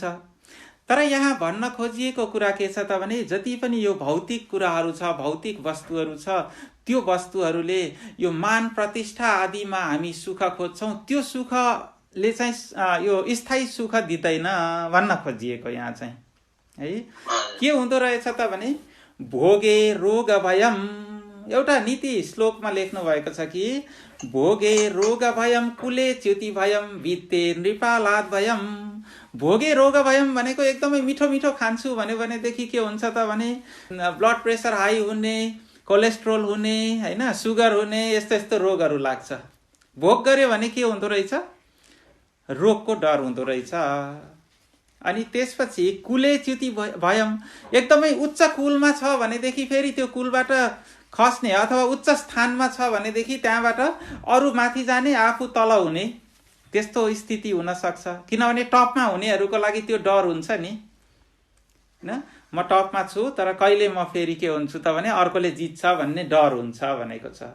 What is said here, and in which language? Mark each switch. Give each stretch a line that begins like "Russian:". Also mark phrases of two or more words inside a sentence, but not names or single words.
Nepali: तर यहाँ भन्न खोजिएको कुरा के छ त भने जति पनि यो भौतिक कुराहरू छ, भौतिक वस्तुहरू छ, त्यो वस्तुहरूले यो मान प्रतिष्ठा आदिमा हामी सुख खोज्छौँ। त्यो सुखले चाहिँ यो स्थायी सुख दिँदैन भन्न खोजिएको यहाँ चाहिँ है। के हुँदो रहेछ त भने
Sanskrit: भोगे रोग भयम,
Nepali: एउटा नीति श्लोकमा लेख्नु भएको छ कि
Sanskrit: भोगे रोग भयम कुले च्युति भयम वित्ते नृपालाद भयम। भोगे रोग भयम
Nepali: भनेको एकदमै मिठो मिठो खान्छु भन्यो भनेदेखि के हुन्छ त भने
English: blood pressure high
Nepali: हुने, कोलेस्ट्रोल हुने हैन, सुगर हुने, यस्तो यस्तो रोगहरू लाग्छ। भोग गर्यो भने के हुँदो रहेछ, रोगको डर हुँदो रहेछ। अनि त्यसपछि
Sanskrit: कुले च्युति भयम,
Nepali: एकदमै उच्च कुलमा छ भनेदेखि फेरि त्यो कुलबाट खस्ने अथवा उच्च स्थानमा छ भनेदेखि त्यहाँबाट अरू माथि जाने, आफू तल हुने, त्यस्तो स्थिति हुन सक्छ। किनभने टपमा हुनेहरूको लागि त्यो डर हुन्छ नि हैन, म टपमा छु तर कहिले म फेरि के हुन्छु त भने अर्कोले जित्छ भन्ने डर हुन्छ भनेको छ।